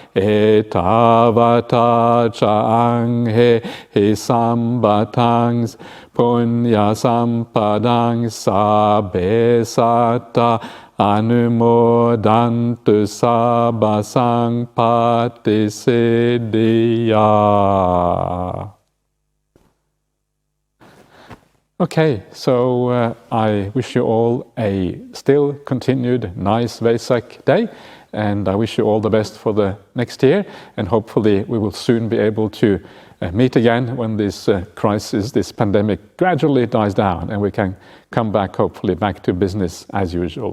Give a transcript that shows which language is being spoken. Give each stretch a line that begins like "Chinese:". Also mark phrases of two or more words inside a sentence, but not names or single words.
Pali: etavata cha anghe sambatang punya sampadang sabe satta anumodantu sabasang patisiddhya.
English: Okay, so I wish you all a still continued nice Vesak day, and I wish you all the best for the next year, and hopefully we will soon be able to meet again when this crisis, this pandemic gradually dies down and we can come back, hopefully back to business as usual.